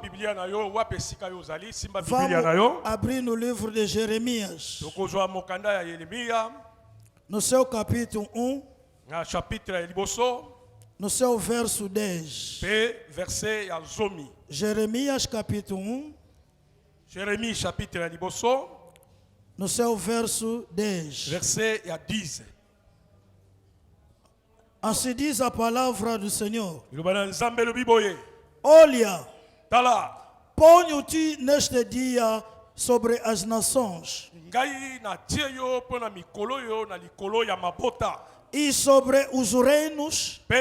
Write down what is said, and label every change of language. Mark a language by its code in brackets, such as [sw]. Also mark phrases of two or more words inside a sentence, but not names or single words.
[pt] Vamos abrir no livro de Jeremias, no seu capítulo 1, no seu verso 10. Jeremias capítulo 1, [fr] Jérémie chapitre liboso, [pt] no seu verso 10. [fr] verset 10. [pt] Assim diz a palavra do Senhor. Olha, ponho-te neste dia sobre as nações e sobre os reinos